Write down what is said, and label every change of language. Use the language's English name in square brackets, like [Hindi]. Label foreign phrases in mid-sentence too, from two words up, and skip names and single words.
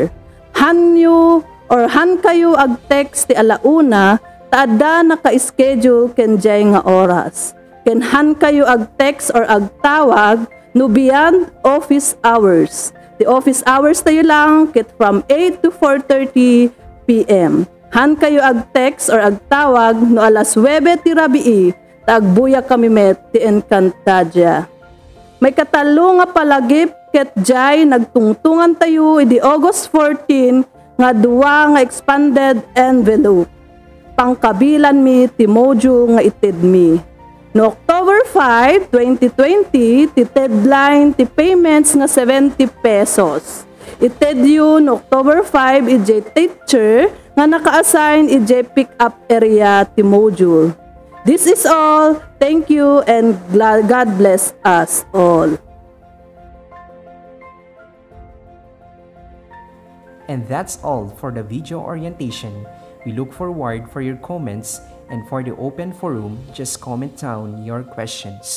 [Iloko] Han kayo ag-text ti alauna, taada naka-schedule ken jay nga oras. Ken han kayo ag-text or ag-tawag no [English] beyond office hours. The office hours [Iloko] tayo lang ket [English] from 8 to 4:30 p.m. [Iloko] Han kayo ag-text or ag-tawag no alas 9 ti rabii, tagbuya kami met ti Encantadia. May katalo nga palagip ket jay nagtungtungan tayo idi August 14 nga duwa nga [English] expanded envelope. [Iloko] Pangkabilan mi ti module nga ited mi. No October 5, 2020, ti deadline ti payments nga 70 pesos. Ited yun October 5, ijay teacher nga naka-assign ijay pick-up area ti module. [English] This is all. Thank you and God bless us all. And that's all for the video orientation. We look forward for your comments, and for the open forum, just comment down your questions.